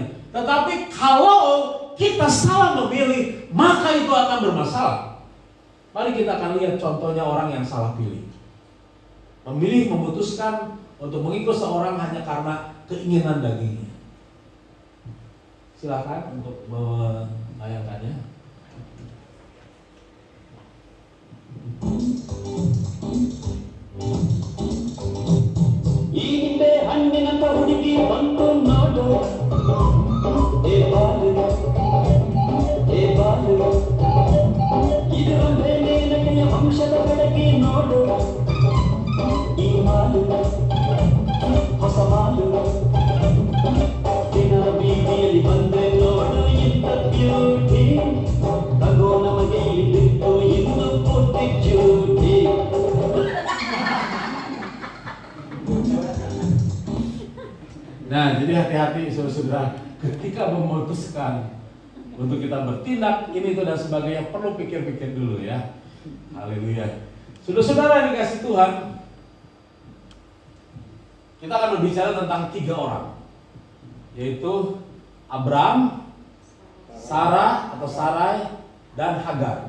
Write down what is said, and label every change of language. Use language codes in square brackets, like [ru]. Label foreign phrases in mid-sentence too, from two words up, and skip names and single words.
[id] Tetapi kalau kita salah memilih, maka itu akan bermasalah. Mari kita akan lihat contohnya orang yang salah pilih. Memilih, memutuskan untuk mengikut seorang hanya karena keinginan dagingnya. Silakan untuk menayangkannya. [kn] ಹಿಂದೆ ಹಣ್ಣಿನಂತ ಹುಡುಗಿ ಬಂದು ನೋಡು, ಏ ಬಾಲು ಇದರ ಮೇಲೆ ನಗೆಯ ವಂಶದ ಬೆಳಗಿ ನೋಡು, ಈ ಮಾಲು ಹೊಸ ಮಾಲು ದಿನ ಬೀದಿಯಲ್ಲಿ ಬಂದ್ರೆ ನೋಡು ಇಂಥ ಬ್ಯೂಟಿ, ತಗೋ ನಮಗೆ ಇಲ್ಲಿದ್ದು ಇನ್ನು ಪೂರ್ತಿ ಜ್ಯೂಟಿ. [id] Nah, jadi hati-hati saudara-saudara ketika memutuskan untuk kita bertindak ini itu dan sebagainya, perlu pikir-pikir dulu ya. Haleluya. Saudara-saudara yang dikasih Tuhan, kita akan berbicara tentang 3 orang, yaitu Abraham, Sarah atau Sarai, dan Hagar.